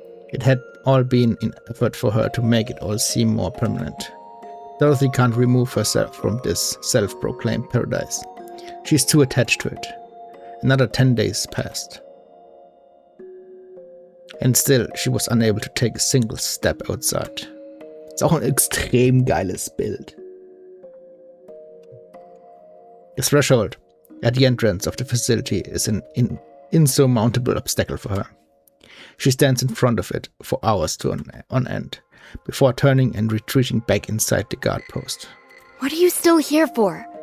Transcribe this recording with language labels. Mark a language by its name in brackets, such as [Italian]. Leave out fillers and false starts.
[English] It had all been an effort for her to make it all seem more permanent. Dorothy can't remove herself from this self-proclaimed paradise. She's too attached to it. Another 10 days passed. And still, she was unable to take a single step outside. [German] Ist auch ein extrem geiles Bild. [English] The threshold at the entrance of the facility is an insurmountable obstacle for her. She stands in front of it for hours on end, before turning and retreating back inside the guard post. What are you still here for?